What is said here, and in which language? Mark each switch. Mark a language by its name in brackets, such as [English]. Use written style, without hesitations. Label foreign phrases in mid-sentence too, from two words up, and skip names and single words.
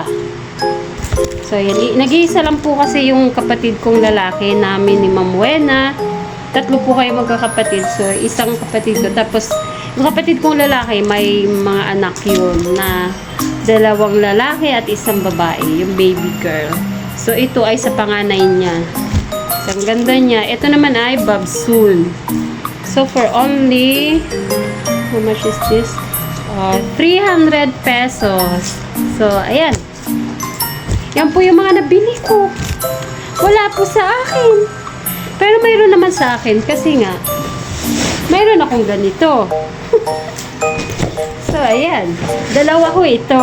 [Filipino] So, ayan. Nag-iisa lang po kasi yung kapatid kong lalaki namin ni Ma'am Wena. Tatlo po kayo magkakapatid. So, isang kapatid ko. Tapos, yung kapatid kong lalaki, may mga anak yun na 2 lalaki at isang babae. Yung baby girl. So, ito ay sa panganay niya. So, ang ganda niya. Ito naman ay Babsoon. [English] So, for only, how much is this? [Filipino] 300 pesos. So, ayan. Yan po yung mga nabili ko. Wala po sa akin. Pero mayroon naman sa akin kasi nga, mayroon akong ganito. So, ayan. 2 ko ito.